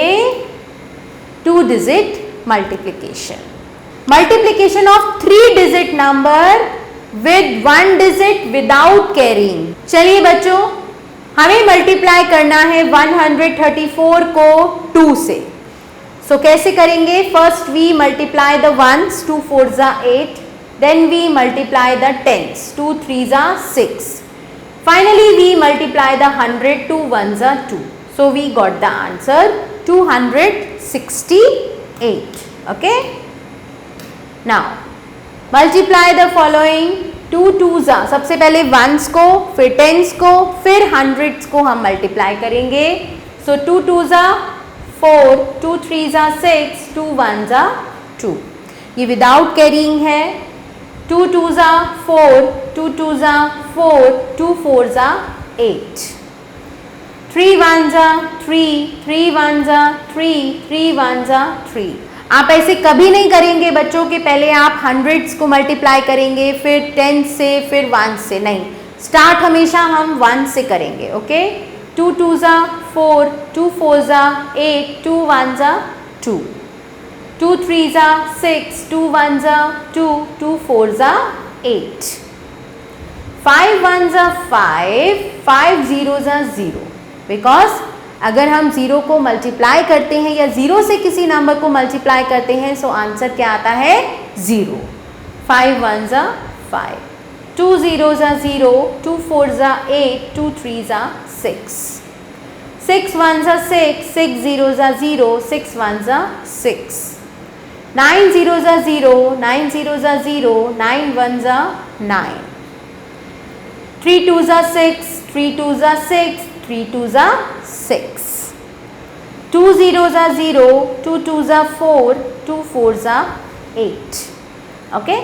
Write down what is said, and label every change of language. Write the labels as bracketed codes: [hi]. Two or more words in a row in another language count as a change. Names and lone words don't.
[en] 2 digit multiplication, multiplication of 3 digit number with 1 digit without carrying. [hi] चलिए बच्चों, हमें मल्टीप्लाई करना है 134 को 2 से। [en] सो [hi] कैसे करेंगे? [en] first we multiply the ones, 2 4 जा 8, then we multiply the tens, 2 3 are 6, finally we multiply the 100, 2 1s are 2, so we got the answer 268, okay. Now multiply the following, 2 2s are, [hi] सबसे पहले वंस को, फिर टेंस को, फिर हंड्रेड्स को हम मल्टीप्लाई करेंगे। [en] सो 2 2s are 4, 2 3s are 6, 2 1s are 2, [hi] ये [en] without carrying [hi] है। [en] 2 2s are 4, 2 2s are 4, 2 4s are 8, 3 1s are 3, 3 1s are 3, 3 1s are 3। [hi] आप ऐसे कभी नहीं करेंगे बच्चों के पहले आप हंड्रेड्स को मल्टीप्लाई करेंगे, फिर 10 से, फिर 1 से, नहीं, स्टार्ट हमेशा हम 1 से करेंगे, ओके। [en] 2 2s are 4, 2 4s are 8, 2 1s are 2, 2 3s are 6, 2 1s are 2, 2 4s are 8, 5 1s are 5, 5 zeros are 0, [hi] बिकॉज अगर हम 0 को मल्टीप्लाई करते हैं या 0 से किसी नंबर को मल्टीप्लाई करते हैं सो आंसर क्या आता है? 0। [en] 5 1s are 5, 2 zeros are 0, 2 4s are 8, 2 3s are 6, 6 1s are 6, 6 zeros are 0, 6 1s are 6, 9 zeros are 0, 9 zeros are 0, 9 1s are 9, 3 2s are 6, 3 2s are 6, 3 2s are 6, 2 zeros are 0, 2 2s are 4, 2 4s are 8, okay.